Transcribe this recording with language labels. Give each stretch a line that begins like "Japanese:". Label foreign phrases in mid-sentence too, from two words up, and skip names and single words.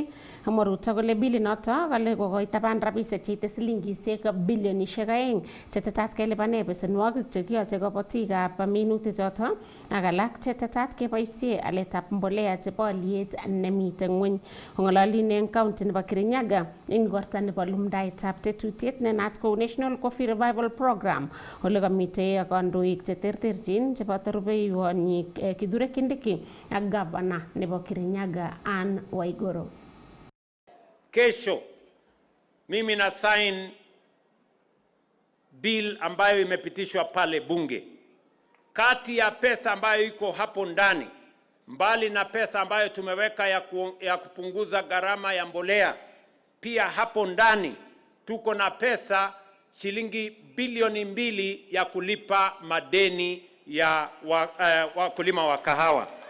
Kalenjin: Amwa Ruto kole bilinoto kale kokoitaban rabisiek cheite silingisiek bilionisiek 2 chetetat kelipane besenwogik chekiyoche kabatikab minutichoto ak alak chetetat keboisie aletab mbolea chebo aliet nemite ngweny. Kong'ololin eng county nebo Kirinyaga eng igorta nebo lumdaetab tetutiet nenaat kou National Coffee Revival Program ole kamite kandoik cheterterchin cheboto rubeiwonyi Kithure Kindiki ak gavana nebo Kirinyaga Anne Waiguru.
Swahili: Kesho mimi na
English: sign bill
Swahili: ambayo imepitishwa pale bunge. Kati ya pesa ambayo iko hapo ndani, mbali na pesa ambayo tumeweka ya kupunguza gharama ya mbolea, pia hapo ndani tuko na pesa shilingi bilioni 2 ya kulipa madeni ya wakulima wa kahawa.